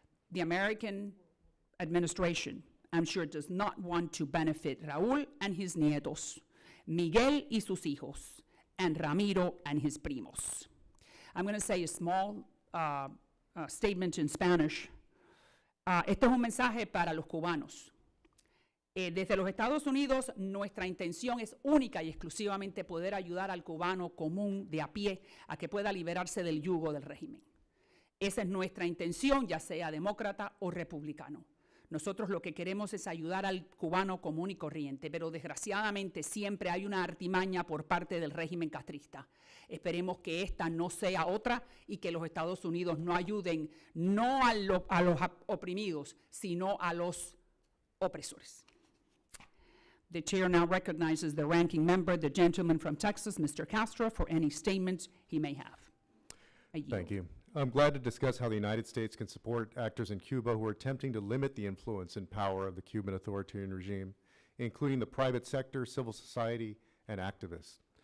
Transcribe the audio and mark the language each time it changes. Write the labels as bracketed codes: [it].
[en] The American administration, I'm sure, does not want to benefit Raúl and his nietos, Miguel [es] y sus hijos, [en] and Ramiro and his primos. I'm going to say a small statement in Spanish. [es] Este es un mensaje para los cubanos. Desde los Estados Unidos, nuestra intención es única y exclusivamente poder ayudar al cubano común de a pie a que pueda liberarse del yugo del régimen. Esa es nuestra intención, ya sea demócrata o republicano. Nosotros lo que queremos es ayudar al cubano común y corriente, pero desgraciadamente siempre hay una artimaña por parte del régimen castrista. Esperemos que esta no sea otra y que los Estados Unidos no ayuden no a los oprimidos, sino a los opresores. [en] The chair now recognizes the ranking member, the gentleman from Texas, Mr. Castro, for any statements he may have. I yield. Thank you. I'm glad to discuss how the United States can support actors in Cuba who are attempting to limit the influence and power of the Cuban authoritarian regime, including the private sector, civil society, and activists.